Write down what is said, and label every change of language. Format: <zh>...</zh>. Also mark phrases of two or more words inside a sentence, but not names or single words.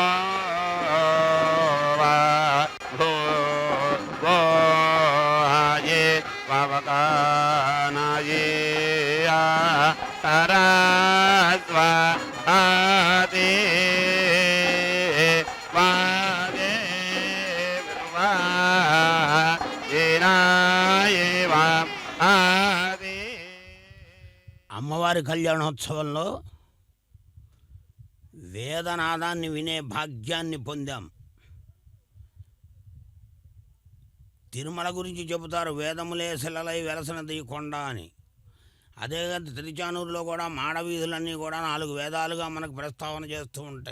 <te>वा भो वो ये वावकानाये तरस्वा आदे वादे वा येनाये वा आदे. అమ్మవారి కళ్యాణోత్సవంలో వేదనాదాన్ని వినే భాగ్యాన్ని పొందాం. తిరుమల గురించి చెబుతారు, వేదములే శిలలై వెలసినది కొండ అని. అదే తిరుచానూరులో కూడా మాడవీధులన్నీ కూడా 4 వేదాలుగా మనకు ప్రస్తావన చేస్తూ ఉంటాయి.</te>